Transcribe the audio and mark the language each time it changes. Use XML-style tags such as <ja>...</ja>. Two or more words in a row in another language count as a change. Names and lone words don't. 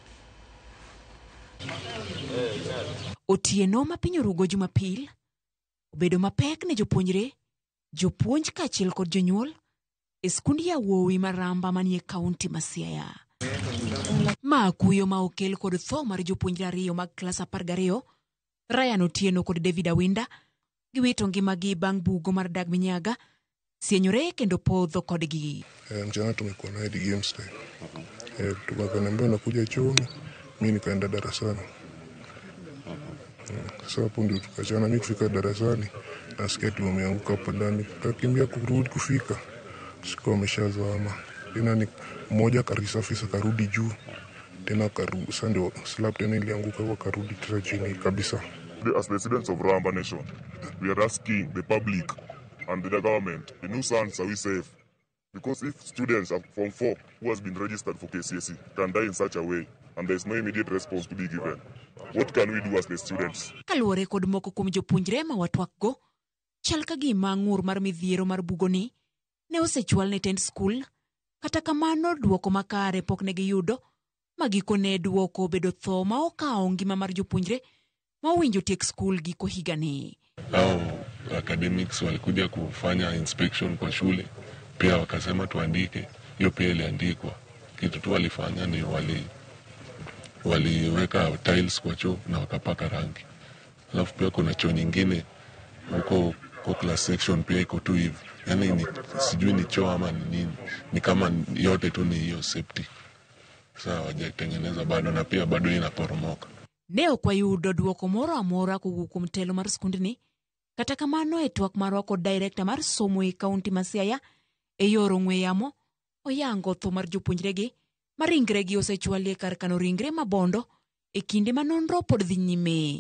<luo>Otieno ma piny orugo Jumapil obedo mapek ne jopuonjre, jopuonj kaachiel kod jonyuol e skund Yawuowi Maramba manie kaunti ma Siaya. Ma kuyo ma okel kod tho mar jopuonjre ariyo mag klas 12, Ryan Otieno kod David Awinda, giwito ngimagi bang' bugo mar Dag Minyaga sienyore kendo podho kodgi.</luo> <sw>Mchana tumekuwa na hadi</sw> <en>games day.</en> <sw>Tukakaniambia nakuja chooni, mimi nikaenda darasani. Sasa hapo ndio tukachana, mimi kufika darasani na sketi wameanguka hapo ndani. Tukakimbia kurudi kufika. Sikuwa ameshazama. Tena ni mmoja karisafisa karudi juu. Tena karudi sasa ndio slap tena ilianguka kwa karudi tena chini kabisa.</sw> <en>As the residents of Ramba Nation, we are asking the public and the government, the nuisance are we safe? Because if students of Form 4 who has been registered for KCSE can die in such a way and there is no immediate response to be given, what can we do as the students?</en> <luo>Kaluwore kod moko kuom jopuonjre ma watwakgo, chal ka gima ng'ur mar midhiero mar bugoni ne osechwal ne tend skul, kata kamano duoko makare pok ne giyudo, magikone duoko bedo tho ma okawo ngima mar jopuonjre ma owinjo tiek skul giko higani.</luo> <sw>Academics walikuja kufanya inspection kwa shule, pia wakasema tuandike, hiyo pia iliandikwa. Kitu tu walifanya ni waliweka tiles kwa choo na wakapaka rangi. Alafu pia kuna choo nyingine huko kwa</sw> <en>class section</en> <sw>pia iko tu hivi. Yaani sijui ni choo ama ni nini. Ni kama yote tu ni hiyo septic. Sasa hawajatengeneza bado na pia bado inaporomoka.</sw> <luo>Ne kwa yudo duoko moro amora kowuok kuom telo mar skundni, kata kamano e twak marwa kod director mar somo e kaunti ma Siaya e yor ong'we yamo oyango tho mar jopuonjregi ma ringregi osechwalie kar kano ringre mabondo e kinde ma nonro pod dhi nyime.</luo>